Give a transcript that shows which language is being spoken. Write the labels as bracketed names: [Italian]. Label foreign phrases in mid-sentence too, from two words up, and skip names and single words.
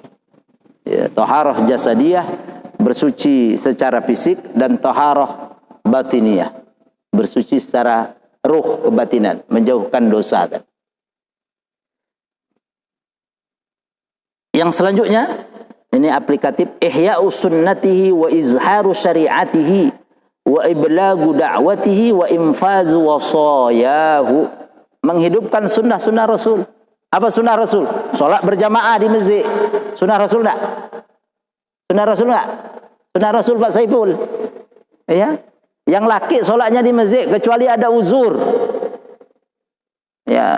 [Indonesian] Ya, [Arabic] طهارة جسدية, [Indonesian] bersuci secara fisik, dan [Arabic] طهارة باطنية, [Indonesian] bersuci secara ruh kebatinan, menjauhkan dosa. Kan? Yang selanjutnya, ini aplikatif, [Arabic] إحياء سنته وإظهار شريعته وإبلاغ دعوته وإنفاذ وصاياه. [Indonesian] Menghidupkan sunnah-sunnah Rasul. Apa sunnah Rasul? Sholat berjamaah di masjid. Sunnah Rasul enggak? Sunnah Rasul enggak? Sunnah Rasul Pak Saiful. Ya. Yang laki sholatnya di masjid kecuali ada uzur. Ya.